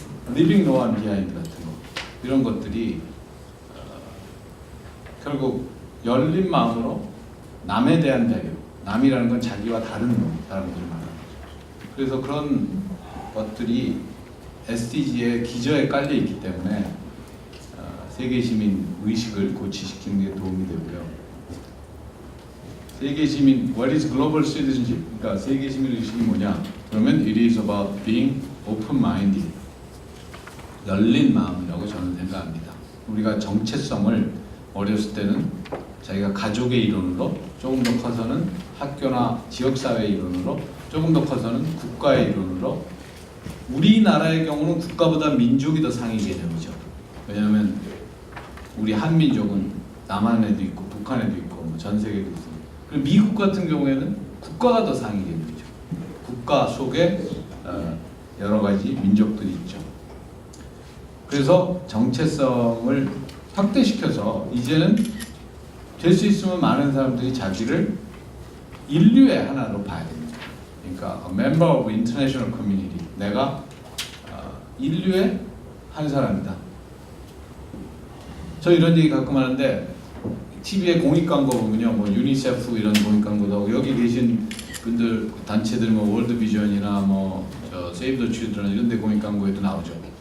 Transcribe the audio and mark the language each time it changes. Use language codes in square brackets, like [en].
[ko] Living No One Behind 같은 거 이런 것들이 결국 열린 마음으로 남에 대한 배려, 남이라는 건 자기와 다른 사람들을 말하는 거죠. 그래서 그런 것들이 SDG의 기저에 깔려 있기 때문에 세계 시민 의식을 고취시키는 데 도움이 되고요. 세계 시민, [en] what is global citizenship? [ko] 그러니까 세계 시민 의식이 뭐냐? 그러면 [en] it is about being open-minded. [ko] 열린 마음이라고 저는 생각합니다. 우리가 정체성을 어렸을 때는 자기가 가족의 일원으로, 조금 더 커서는 학교나 지역사회의 일원으로, 조금 더 커서는 국가의 일원으로. 우리나라의 경우는 국가보다 민족이 더 상위 개념이죠. 왜냐하면 우리 한민족은 남한에도 있고 북한에도 있고 뭐 전 세계에도 있습니다. 그리고 미국 같은 경우에는 국가가 더 상위 개념이죠. 국가 속에 여러 가지 민족들이 있죠. 그래서 정체성을 확대시켜서 이제는 될 수 있으면 많은 사람들이 자기를 인류의 하나로 봐야 됩니다. 그러니까 [en] a member of international community. [ko] 내가 인류의 한 사람이다. 저 이런 얘기 가끔 하는데 TV에 공익 광고 보면요, 뭐 유니세프 이런 공익 광고도 하고 여기 계신 분들 단체들 뭐 월드 비전이나 뭐 세이브 더 칠드런 이런 데 공익 광고에도 나오죠.